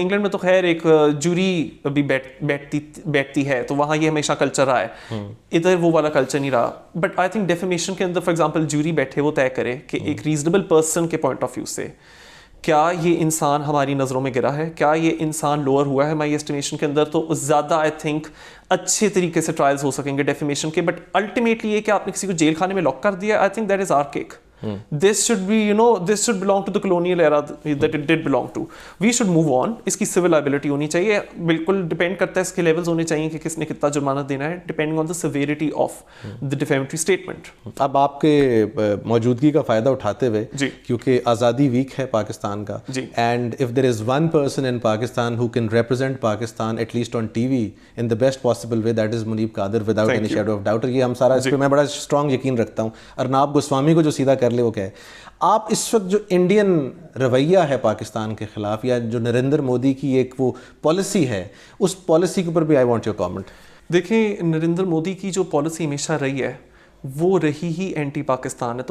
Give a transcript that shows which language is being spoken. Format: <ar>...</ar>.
<ur>England میں تو خیر ایک جوری بھی بیٹھتی ہے، تو وہاں یہ ہمیشہ کلچر رہا ہے. ادھر وہ والا کلچر نہیں رہا. بٹ آئی تھنک ڈیفیمیشن کے اندر فار ایگزامپل جوری بیٹھے، وہ طے کرے کہ ایک ایک ریزنیبل پرسن کے پوائنٹ آف ویو سے کیا یہ انسان ہماری نظروں میں گرا ہے, کیا یہ انسان لوور ہوا ہے ہماری اسٹیمیشن کے اندر, تو زیادہ آئی تھنک اچھے طریقے سے ٹرائلز ہو سکیں گے ڈیفیمیشن کے. بٹ الٹیمیٹلی یہ کہ آپ نے کسی کو جیل خانے میں لاک کر دیا, I think that is آرکیک.</ur> <en>This should be, this should belong to the colonial era that it did belong to. We should move on.</en> <ur>اس کی civil liability ہونی چاہیے, بالکل ڈپینڈ کرتا ہے اس کے لیولز ہونے چاہیے کہ کس نے کتنا جرمانہ دینا ہے, depending on the severity of the defamatory statement.</ur> <en>اب آپ کے موجودگی کا فائدہ اٹھاتے ہوئے, کیونکہ آزادی ویک ہے پاکستان کا, and if there is one person in Pakistan who can represent Pakistan at least on TV in the best possible way, that is Muneeb Qadir, without any shadow of doubt.</en> <ur>یہ ہم سارا اس پہ میں بڑا strong یقین رکھتا ہوں. ارناب گوسوامی کو جو سیدھا کر لے وہ کہے. آپ اس وقت جو انڈین رویہ ہے پاکستان کے خلاف, یا جو نریندر مودی کی ایک وہ پالیسی ہے, اس پالیسی کے اوپر بھی آئی وانٹ یور کامنٹ. دیکھیں, نریندر مودی کی جو پالیسی ہمیشہ رہی ہے وہ رہی ہی اینٹی پاکستان ہے.</ur>